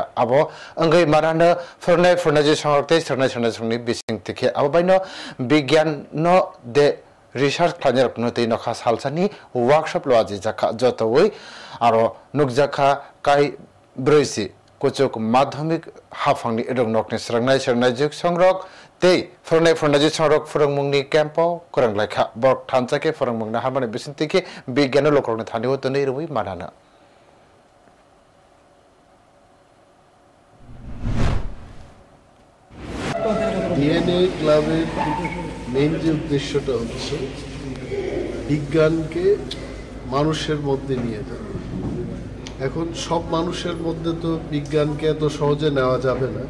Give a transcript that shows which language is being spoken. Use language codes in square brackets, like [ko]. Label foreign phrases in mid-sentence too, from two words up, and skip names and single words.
[trp] abo angai marana furnaji songorte songni bising tikhe abo baino bigyan no de [en] research planner [trp] pnoti nokha salsani workshop loaji jakha jotoi aro nukjakha kai broisi kochok madhyamik hafangni edong nokni srangnai juk songrok tei furnaji songrok furangmungni campo koranglaikha bok thanchake furangmungna hamani bisintike bigyano lokrokni thani hotoni rubui manana [bn] DNA ক্লাবের মেইন যে উদ্দেশ্যটা হচ্ছে বিজ্ঞানকে মানুষের মধ্যে নিয়ে যাওয়া। এখন সব মানুষের মধ্যে তো বিজ্ঞানকে এত সহজে নেওয়া যাবে না।